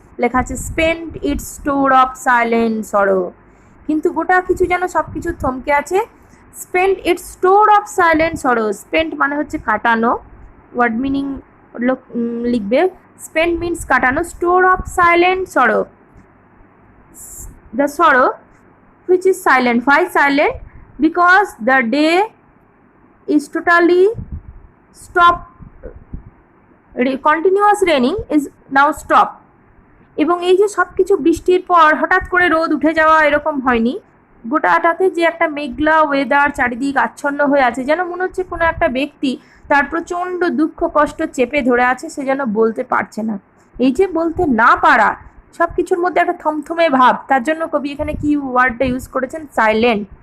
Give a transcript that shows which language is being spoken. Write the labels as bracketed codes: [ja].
[bn] লেখা আছে [en] spend its store of silent sorrow, [bn] কিন্তু গোটা কিছু যেন সব কিছু থমকে আছে। [en] spend its store of silent sorrow, [bn] স্পেন্ড মানে হচ্ছে কাটানো, ওয়ার্ড মিনিং লিখবে। [en] Spend means কাটানো, store of silent sorrow, the sorrow which is silent. Why silent? Because the day is totally stopped, continuous raining is now stopped. [bn] এবং এই যে সব কিছু বৃষ্টির পর হঠাৎ করে রোদ উঠে যাওয়া এরকম হয়নি, গোটাটাতে যে একটা মেঘলা ওয়েদার চারিদিক আচ্ছন্ন হয়ে আছে, যেন মনে হচ্ছে কোনো একটা ব্যক্তি তার প্রচণ্ড দুঃখ কষ্ট চেপে ধরে আছে, সে যেন বলতে পারছে না। এই যে বলতে না পারা, সব কিছুর মধ্যে একটা থমথমে ভাব, তার জন্য কবি এখানে কি ওয়ার্ডটা ইউজ করেছেন, সাইলেন্ট।